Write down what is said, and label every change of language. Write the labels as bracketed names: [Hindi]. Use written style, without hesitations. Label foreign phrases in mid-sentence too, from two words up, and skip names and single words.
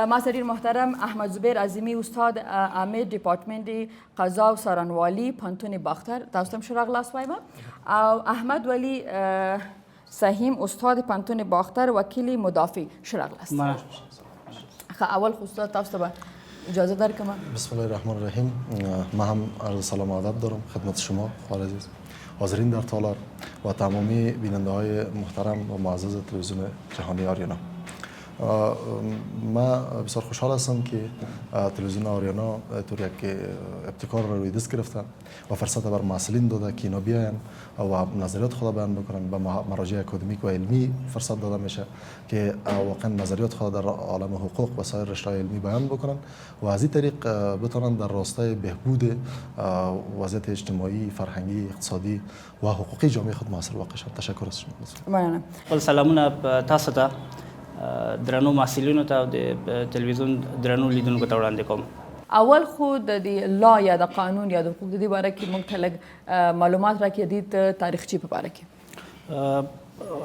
[Pashto] ما سره ډېر محترم احمد زبیر عظیمي استاد عامد ډپارټمنټ قضا او څارنوالي پوهنتون باختر، تاسو ته هم ښه راغلاست وایم. او احمد ولی سهیم استاد پوهنتون باختر وکیل مدافع، ښه راغلاست. اول خو تاسو ته به اجازه درکم. [Arabic] بسم الله الرحمن الرحیم. [Persian] ما هم عرض سلام و ادب دارم خدمت شما خواهر عزیز، حاضرین در تالار و تمامی بیننده های محترم و معزز تلویزیون جهانی آریانا. من بسیار خوشحال هستم که تلویزیون آریانا طور یک ابتکار را روی دست گرفتن و فرصت بر مسئولین داده که اینا بیاین و نظریات خود بیان بکنن. به مراجع اکادمیک و علمی فرصت داده میشه که واقعا نظریات خود در عالم حقوق و سایر رشته‌های علمی بیان بکنن و از این طریق بتونن در راستای بهبود وضعیت اجتماعی، فرهنگی، اقتصادی و حقوقی جامعه خود موثر واقع شوند. تشکر از شما. [Pashto] مننه. سلامونه تاسو ته، درنو محصلینو ته او د تلویزیون درنو لیدونکو ته وړاندې کوم. اول خو د دې لا یا د قانون یا د حقوق د دې باره کې موږ ته لږ معلومات راکړي د تاریخچې په باره کې.